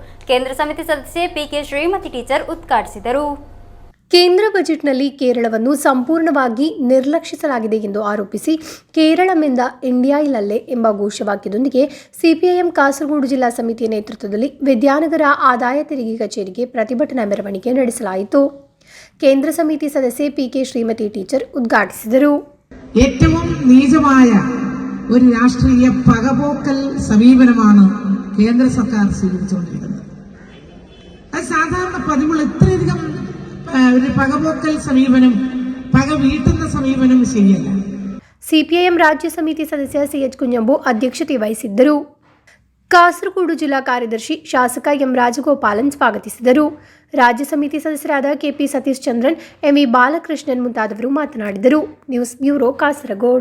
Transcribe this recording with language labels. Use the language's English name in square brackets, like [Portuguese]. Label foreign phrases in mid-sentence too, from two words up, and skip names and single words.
[Kannada] ಕೇಂದ್ರ ಸಮಿತಿ ಸದಸ್ಯೆ PK ಶ್ರೀಮತಿ ಟೀಚರ್ ಉದ್ಘಾಟಿಸಿದರು. ಕೇಂದ್ರ ಬಜೆಟ್ನಲ್ಲಿ ಕೇರಳವನ್ನು ಸಂಪೂರ್ಣವಾಗಿ ನಿರ್ಲಕ್ಷಿಸಲಾಗಿದೆ ಎಂದು ಆರೋಪಿಸಿ ಕೇರಳಮಿಂದ ಇಂಡಿಯಾ ಇಲ್ಲಲ್ಲೇ ಎಂಬ ಘೋಷವಾಕ್ಯದೊಂದಿಗೆ ಸಿಪಿಐಎಂ ಕಾಸರಗೋಡು ಜಿಲ್ಲಾ ಸಮಿತಿಯ ನೇತೃತ್ವದಲ್ಲಿ ವಿದ್ಯಾನಗರ ಆದಾಯ ತೆರಿಗೆ ಕಚೇರಿಗೆ ಪ್ರತಿಭಟನಾ ಮೆರವಣಿಗೆ ನಡೆಸಲಾಯಿತು. [Malayalam] കേന്ദ്ര സമിതി സദസ്യ പി.കെ. ശ്രീമതി ടീച്ചർ ഉദ്ഘാടിಸಿದರು. ഏറ്റവും നീചമായ ഒരു രാഷ്ട്രീയ പകപോക്കൽ സമീപനമാണ് കേന്ദ്ര സർക്കാർ സ്വീകരിച്ചുകൊണ്ടിരിക്കുന്നത്. അത് സാധാരണ പതിവുള്ള ഇത്രയധികം ഒരു പകപോക്കൽ സമീപനം, പക വീട്ടുന്ന സമീപനം ശരിയല്ല. [Kannada] ಸಿಪಿಐಎಂ ರಾಜ್ಯ ಸಮಿತಿ ಸದಸ್ಯ ಸಿ.ಎಚ್. ಕುಂಜಂಬು ಅಧ್ಯಕ್ಷತೆ ವಹಿಸಿದ್ದರು. ಕಾಸರಗೋಡು ಜಿಲ್ಲಾ ಕಾರ್ಯದರ್ಶಿ ಶಾಸಕ ಎಂ. ರಾಜಗೋಪಾಲನ್ ಸ್ವಾಗತಿಸಿದರು. ರಾಜ್ಯ ಸಮಿತಿ ಸದಸ್ಯರಾದ ಕೆಪಿ ಸತೀಶ್ ಚಂದ್ರನ್, ಎಂವಿ ಬಾಲಕೃಷ್ಣನ್ ಮುಂತಾದವರು ಮಾತನಾಡಿದರು. ನ್ಯೂಸ್ ಬ್ಯೂರೋ ಕಾಸರಗೋಡು.